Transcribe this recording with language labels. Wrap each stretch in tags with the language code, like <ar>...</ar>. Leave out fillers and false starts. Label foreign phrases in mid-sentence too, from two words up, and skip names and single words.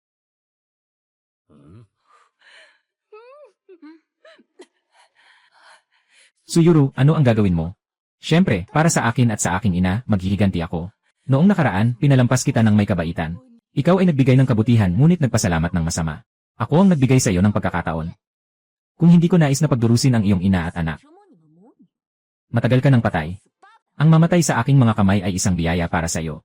<tl>Suyuru, ano ang gagawin mo? Siyempre, para sa akin at sa aking ina, maghihiganti ako. Noong nakaraan, pinalampas kita ng may kabaitan. Ikaw ay nagbigay ng kabutihan ngunit nagpasalamat ng masama. Ako ang nagbigay sa iyo ng pagkakataon. Kung hindi ko nais na pagdurusin ang iyong ina at anak,</tl> <zh>折磨你们母女，</zh> <tl>matagal ka ng patay. Ang mamatay sa aking mga kamay ay isang biyaya para sa iyo.</tl>